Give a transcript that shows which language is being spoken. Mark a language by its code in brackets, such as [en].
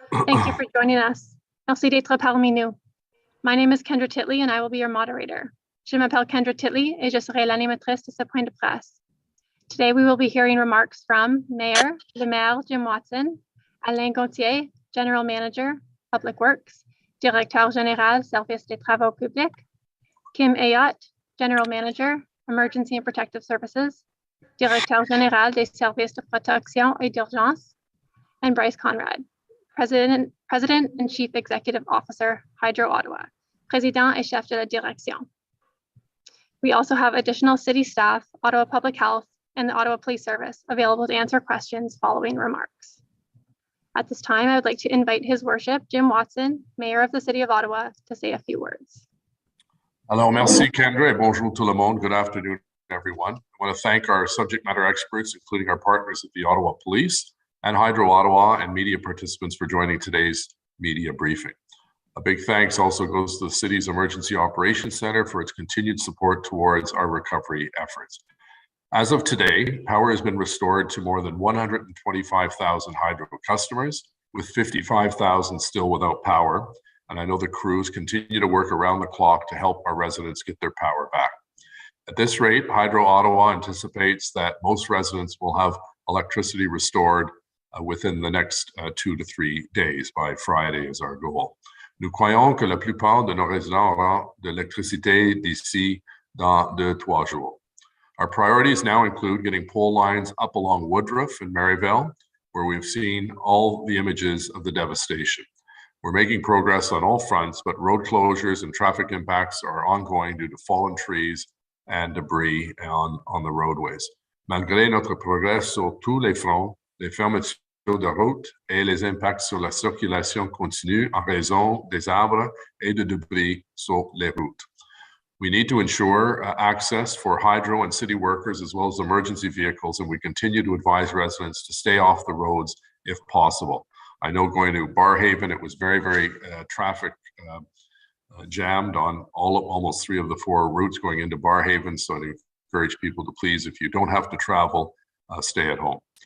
[en] Thank you for joining us. [fr] Merci d'être parmi nous. [en] My name is Kendra Titley and I will be your moderator. [fr] Je m'appelle Kendra Titley et je serai l'animatrice de ce point de presse. [en] Today we will be hearing remarks from Mayor Le Maire Jim Watson, Alain Gauthier, General Manager, Public Works, [fr] Directeur Général, Service des Travaux Publics, [en] Kim Ayotte, General Manager, Emergency and Protective Services, [fr] Directeur Général des Services de Protection et d'Urgence, [en] and Bryce Conrad, President and Chief Executive Officer, Hydro Ottawa, [fr] Président et Chef de la Direction. [en] We also have additional city staff, Ottawa Public Health, and the Ottawa Police Service available to answer questions following remarks. At this time, I would like to invite His Worship, Jim Watson, Mayor of the City of Ottawa, to say a few words. [fr] Alors, merci Kendra, et bonjour tout le monde. [en] Good afternoon, everyone. I want to thank our subject matter experts, including our partners at the Ottawa Police and Hydro Ottawa and media participants for joining today's media briefing. A big thanks also goes to the city's Emergency Operations Center for its continued support towards our recovery efforts. As of today, power has been restored to more than 125,000 Hydro customers, with 55,000 still without power. And I know the crews continue to work around the clock to help our residents get their power back. At this rate, Hydro Ottawa anticipates that most residents will have electricity restored within the next 2 to 3 days. By Friday is our goal. [fr] Nous croyons que la plupart de nos résidents auront de l'électricité d'ici dans 2-3 jours. [en] Our priorities now include getting pole lines up along Woodruff and Maryvale, where we've seen all the images of the devastation. We're making progress on all fronts, but road closures and traffic impacts are ongoing due to fallen trees and debris on the roadways. [fr] Malgré notre progrès sur tous les fronts, les fermetures de route et les impacts sur la circulation continuent en raison des arbres et de debris sur les routes. [en] We need to ensure access for Hydro and city workers as well as emergency vehicles, and we continue to advise residents to stay off the roads if possible. I know going to Barhaven, it was very traffic jammed on almost 3 of the 4 routes going into Barhaven, so I encourage people to please, if you don't have to travel, stay at home.